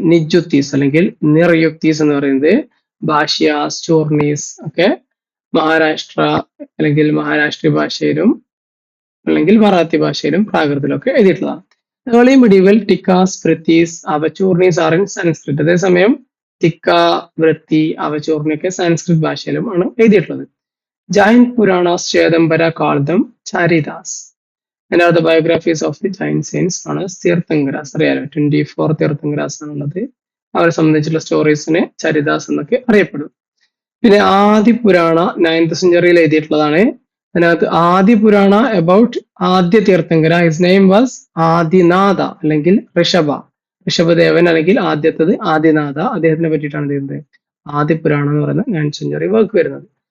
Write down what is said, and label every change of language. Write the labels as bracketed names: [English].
[Malayalam] നിജുക്തീസ് അല്ലെങ്കിൽ നിർയുക്തീസ് എന്ന് പറയുന്നത്, ഭാഷ്യാസ്, ചൂർണീസ് ഒക്കെ മഹാരാഷ്ട്ര അല്ലെങ്കിൽ മഹാരാഷ്ട്രീയ ഭാഷയിലും അല്ലെങ്കിൽ മറാത്തി ഭാഷയിലും പ്രാകൃതത്തിലും ഒക്കെ എഴുതിയിട്ടുള്ളതാണ്. [English] Early medieval tikas, vrittis, avachurnis are in Sanskrit. [Malayalam] അതേസമയം ടിക്ക, വൃത്തി, അവചൂർണി ഒക്കെ സംസ്കൃത് ഭാഷയിലും ആണ് എഴുതിയിട്ടുള്ളത്. Jain Puranas, ശ്വേതംബര, കാൾദം, ചാരിദാസ്. [English] And are the biographies of the Jain saints known as Tirthankaras. [Malayalam] അറിയാലോ, 24 തീർത്ഥങ്കരാസ് ആണുള്ളത്. അവരെ സംബന്ധിച്ചുള്ള സ്റ്റോറീസിനെ ചരിദാസ് എന്നൊക്കെ അറിയപ്പെടും. പിന്നെ ആദി പുരാണ 9th സെഞ്ചുറിയിൽ എഴുതിയിട്ടുള്ളതാണ്. അതിനകത്ത് ആദി പുരാണ [English] about ആദ്യ Tirthankara, his name was Adinatha [Malayalam] അല്ലെങ്കിൽ ഋഷഭ. ഋഷഭദേവൻ അല്ലെങ്കിൽ ആദ്യത്തത് ആദിനാഥ, അദ്ദേഹത്തിനെ പറ്റിയിട്ടാണ് ചെയ്യുന്നത് ആദി പുരാണം എന്ന് പറയുന്ന 9th സെഞ്ചുറി വർക്ക് വരുന്നത്.